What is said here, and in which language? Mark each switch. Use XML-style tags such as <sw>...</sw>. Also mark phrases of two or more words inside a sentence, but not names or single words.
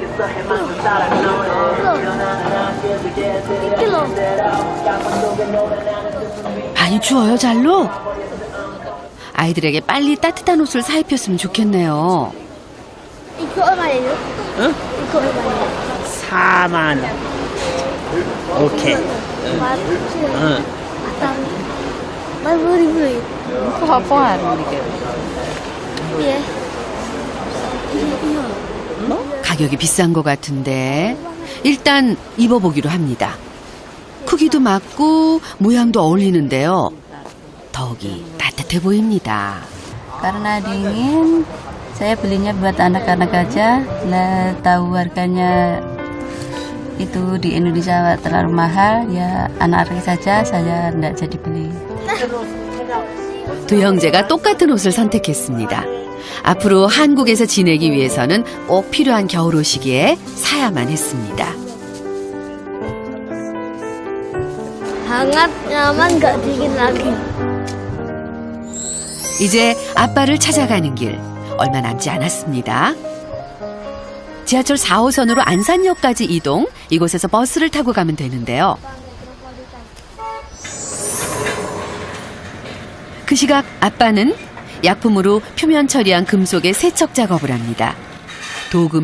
<ko>많이 추워요, 잘루? 아이들에게 빨리 따뜻한 옷을 사입혔으면 좋겠네요. 이거 얼마예요? 응? 이거 얼마예요? 4만 원. 오케이. 응.</ko> <id>Mas beli-beli. Iya.</id> <ko>가격이 비싼 것 같은데 일단 입어보기로 합니다. 크기도 맞고 모양도 어울리는데요. 더욱이 따뜻해 보입니다.</ko> <id>Karena dingin, saya belinya buat anak-anak aja. Lah tahu harganya itu di Indonesia terlalu mahal, ya anak-anak saja saya tidak jadi beli.</id> <ko>두 형제가 똑같은 옷을 선택했습니다. 앞으로 한국에서 지내기 위해서는 꼭 필요한 겨울옷이기에 사야만 했습니다.</ko> <id>Hangat, nyaman, gak dingin lagi.</id> <ko>이제 아빠를 찾아가는 길 얼마 남지 않았습니다. 지하철 4호선으로 안산역까지 이동, 이곳에서 버스를 타고 가면 되는데요. 그 시각 아빠는 약품으로 표면 처리한 금속의 세척 작업을 합니다.</ko>